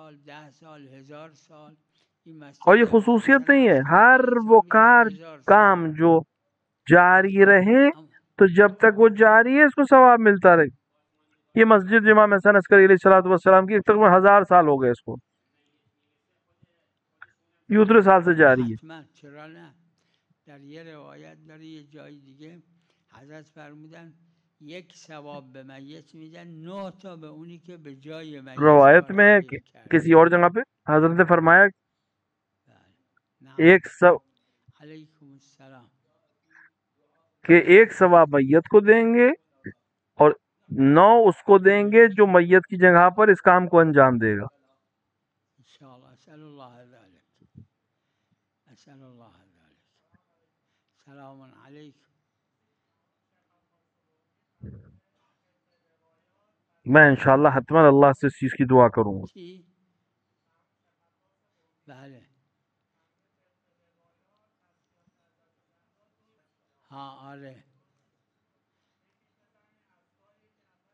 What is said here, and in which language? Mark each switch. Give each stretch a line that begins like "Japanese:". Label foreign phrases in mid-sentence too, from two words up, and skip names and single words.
Urdu: اور یہ خصوصیت نہیں ہے، ہر وہ کام جو جاری رہے تو جب تک وہ جاری ہے اس کو ثواب ملتا رہے. یہ مسجد امام حسن عسکری علیہ الصلوۃ والسلام کی تقریباً 1000 سال ہو گئے اس کو، یہ اتنے سال سے جاری ہے.
Persian: در یه روایت داره یه جای دیگه حضرت فرمودن یک ثواب به میت میدن 9 تا به اونی که به جای میت.
Urdu: روایت میں کسی اور جگہ پہ حضرت نے فرمایا
Arabic: علیکم السلام
Urdu: کہ ایک ثواب میت کو دیں گے اور 9 اس کو دیں گے جو میت کی جگہ پر اس کام کو انجام دے گا. انشاءاللہ.
Arabic: اسأل اللہ ذلك، اسأل اللہ ذلك. سلام علیکم.
Urdu: میں انشاءاللہ حتماً اللہ سے اس چیز کی دعا کروں گا.
Persian: بله ہاں آره